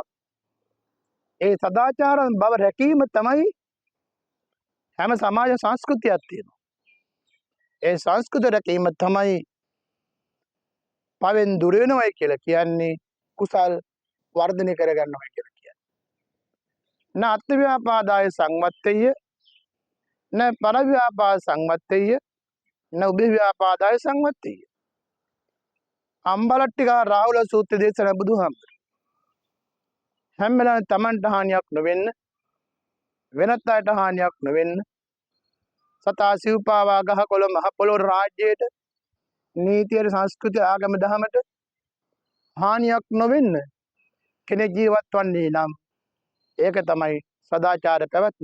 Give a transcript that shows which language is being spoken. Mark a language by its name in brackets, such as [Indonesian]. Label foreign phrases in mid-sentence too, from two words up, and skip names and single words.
[Sinhala] ඒ සදාචාර බව රැකීම තමයි හැම සමාජ සංස්කෘතියක් තියෙනවා. ඒ සංස්කෘතිය රැකීම තමයි පවෙන් දුර වෙනවයි කියලා කියන්නේ, කුසල් වර්ධනය කරගන්නවයි කියලා කියන්නේ. [Pali] න අත්ව්‍යාපාදාය සංවත්තේය, න පරව්‍යාපාද සංවත්තේය, න උභයව්‍යාපාදාය සංවත්තේය. [Sinhala] අම්බලට්ටිකා රාහුල සූත්‍ර දේශනා බුදුහාමුදුරුවෝ හැම වෙලාවෙම තමන්ට හානියක් නොවෙන්න, වෙනත් අයට හානියක් නොවෙන්න, සතා සිව්පාවා ගහකොළ මහ පොළොව රාජ්‍යයට, නීතියට, සංස්කෘතිය, ආගම දහමට හානියක් නොවෙන්න කෙනෙක් ජීවත් වන්නේ නම් ඒක තමයි සදාචාර පැවැත්ම.